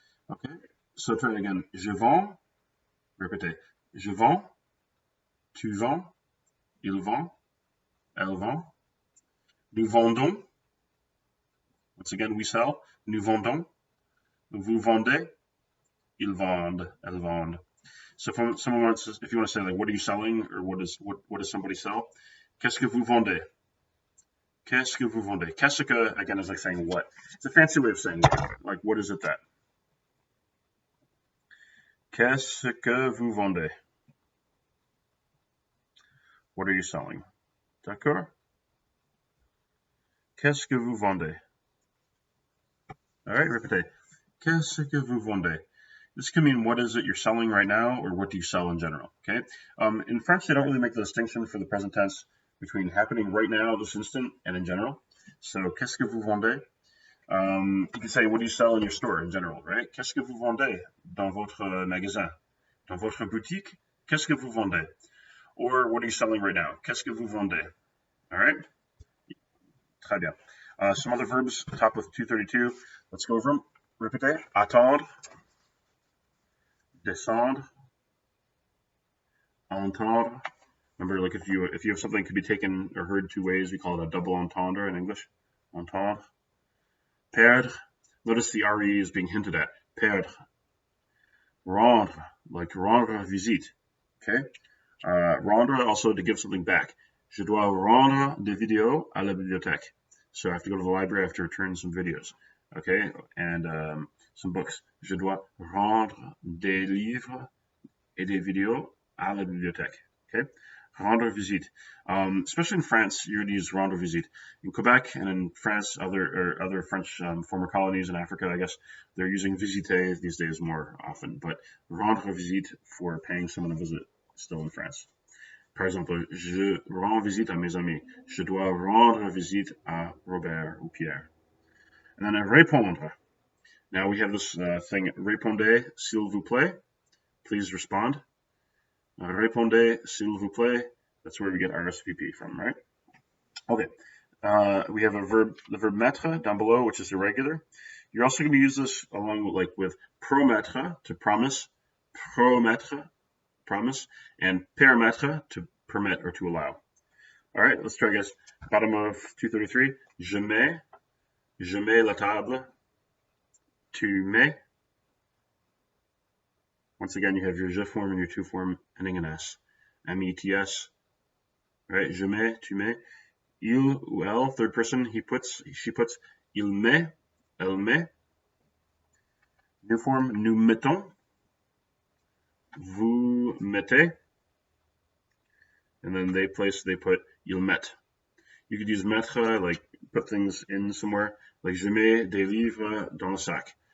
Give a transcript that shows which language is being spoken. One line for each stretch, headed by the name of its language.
French: Okay? So try it again. Je vends. Répétez. Je vends. Tu vends. Il vend. Elle vend. Nous vendons.
English: Once again, we sell.
French: Nous vendons. Vous vendez. Ils vendent. Elles vendent.
English: So if someone wants, if you want to say like, what are you selling, or what does somebody sell?
French: Qu'est-ce que vous vendez? Qu'est-ce que vous vendez?
English: Qu'est-ce que, again, is like saying what. It's a fancy way of saying like, what is it that?
French: Qu'est-ce que vous vendez?
English: What are you selling? D'accord?
French: Qu'est-ce que vous vendez?
English: All right,
French: répétez. Qu'est-ce que vous vendez?
English: This can mean what is it you're selling right now, or what do you sell in general, okay? In French, they don't really make the distinction for the present tense between happening right now, this instant, and in general.
French: So, qu'est-ce que vous vendez?
English: You can say, what do you sell in your store in general, right?
French: Qu'est-ce que vous vendez dans votre magasin? Dans votre boutique? Qu'est-ce que vous vendez?
English: Or, what are you selling right now?
French: Qu'est-ce que vous vendez?
English: All right?
French: Très bien.
English: Some other verbs, top of 232. Let's go over them. Répétez. Attendre. Descendre.
French: Entendre.
English: Remember, like if you have something that could be taken or heard two ways, we call it a double entendre in English. Entendre. Perdre. Notice the RE is being hinted at. Perdre. Rendre, like rendre visite. Okay. Rendre, also to give something back.
French: Je dois rendre des vidéos à la bibliothèque.
English: So I have to go to the library, I have to return some videos. Okay. And some books.
French: Je dois rendre des livres et des vidéos à la bibliothèque. Okay. Rendre visite.
English: Especially in France, you're going to use rendre visite. In Quebec and in France, other French former colonies in Africa, I guess, they're using visiter these days more often. But rendre visite for paying someone a visit still in France.
French: Par exemple, je rends visite à mes amis. Je dois rendre visite à Robert ou Pierre. And then répondre.
English: Now we have this thing,
French: répondez s'il vous plaît.
English: Please respond.
French: Répondez s'il vous plaît.
English: That's where we get RSVP from, right? Okay. We have the verb mettre down below, which is irregular. You're also going to use this along with promettre, to promise, promettre, promise, and permettre, to permit or to allow. All right, let's try, guys. Bottom of 233.
French: Je mets la table. Tu mets.
English: Once again, you have your je form and your tu form ending in s. M-E-T-S. Right? Je mets, tu mets. Il ou elle, third person, he puts, she puts.
French: Il met, elle met.
English: New form,
French: nous mettons. Vous mettez.
English: And then they put,
French: ils mettent.
English: You could use mettre, like put things in somewhere.
French: Like je mets des livres dans le sac.